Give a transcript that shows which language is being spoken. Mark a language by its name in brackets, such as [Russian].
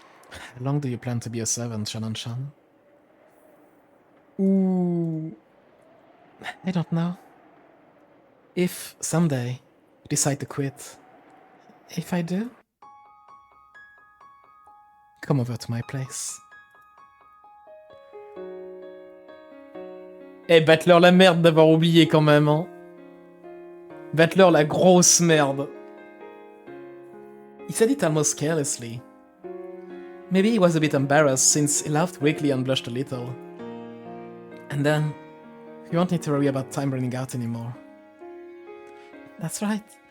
[English] How long do you plan to be a servant, Shannon-chan? Ooh... I don't know. If someday you decide to quit, if I do, come over to my place. [French] Eh, Battler, la merde d'avoir oublié quand même, hein. Battler, la grosse merde. [English] He said it almost carelessly. Maybe he was a bit embarrassed since he laughed weakly and blushed a little. And then, you won't need to worry about time running out anymore. That's right.